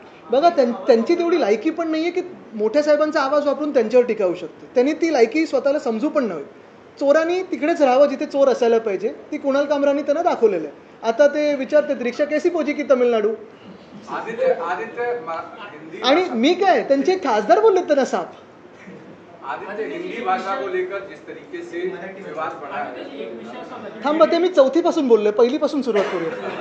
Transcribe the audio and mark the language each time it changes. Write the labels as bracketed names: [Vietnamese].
[Marathi] बघा त्यांची तेवढी लायकी पण नाहीये की मोठ्या साहेबांचा आवाज वापरून त्यांच्यावर टीका होऊ शकते. त्यांनी ती लायकी स्वतःला समजू पण नव्हे. चोरांनी तिकडेच राहावं जिथे चोर असायला पाहिजे. ती कुणाल कामरांनी त्यांना दाखवलेलं आहे. आता ते विचारतात [Hindi] रिक्षा कैसी पोची [Marathi] की तमिळनाडू आणि मी काय त्यांचे खासदार बोलले त्यांना साफ. [Hindi] हिंदी भाषा को लेकर जिस तरीके से विवाद बढ़ा है [Marathi] थांबा ते मी 4थी पासून बोललोय पहिलीपासून सुरुवात करूया.